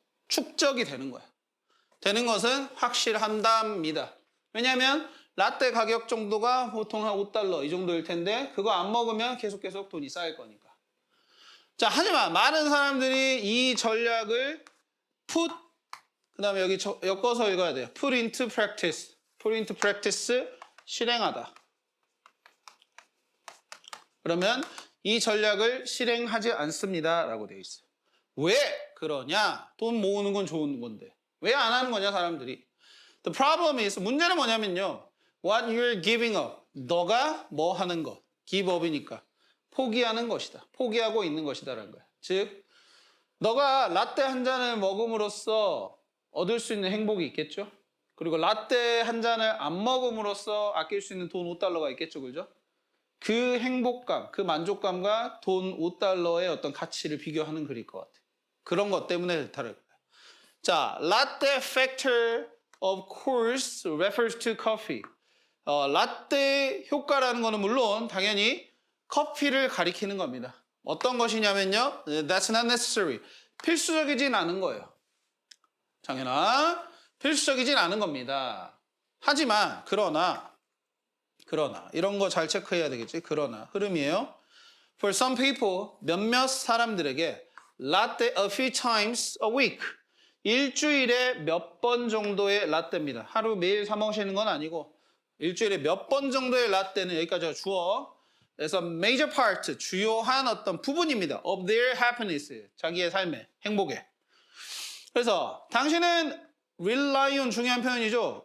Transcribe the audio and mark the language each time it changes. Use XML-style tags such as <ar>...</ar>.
<ko>축적이 되는 거야. 되는 것은 확실한답니다. 왜냐하면 라떼 가격 정도가 보통 한 5달러 이 정도일 텐데 그거 안 먹으면 계속 돈이 쌓일 거니까. 자, 하지만 많은 사람들이 이 전략을 put 그 다음에 여기 엮어서 읽어야 돼요.</ko> <en>put into practice. put into practice</en> <ko>실행하다. 그러면 이 전략을 실행하지 않습니다 라고 되어 있어요. 왜 그러냐? 돈 모으는 건 좋은 건데 왜 안 하는 거냐 사람들이.</ko> <en>The problem is</en> <ko>문제는 뭐냐면요.</ko> <en>What you're giving up.</en> <ko>너가 뭐 하는 것. give up이니까 포기하는 것이다. 포기하고 있는 것이다라는 거야. 즉 너가 라떼 한 잔을 먹음으로써 얻을 수 있는 행복이 있겠죠. 그리고 라떼 한 잔을 안 먹음으로써 아낄 수 있는 돈 5달러가 있겠죠. 그죠? 그 행복감, 그 만족감과 돈 5달러의 어떤 가치를 비교하는 글일 것 같아요. 그런 것 때문에 다를 거예요. 자,</ko> <en>latte factor of course refers to coffee.</en> <ko>라떼 효과라는 거는 물론 당연히 커피를 가리키는 겁니다. 어떤 것이냐면요.</ko> <en>That's not necessary.</en> <ko>필수적이진 않은 거예요. 장현아, 필수적이진 않은 겁니다. 하지만 그러나 이런 거 잘 체크해야 되겠지. 그러나 흐름이에요.</ko> <en>For some people,</en> <ko>몇몇 사람들에게</ko> <en>latte a few times a week.</en> <ko>일주일에 몇 번 정도의 라떼입니다. 하루 매일 사 먹으시는 건 아니고 일주일에 몇 번 정도의 라떼는 여기까지가 주어. 그래서</ko> <en>major part,</en> <ko>주요한 어떤 부분입니다.</ko> <en>of their happiness,</en> <ko>자기의 삶의 행복에. 그래서 당신은 rely on 중요한 표현이죠.</ko>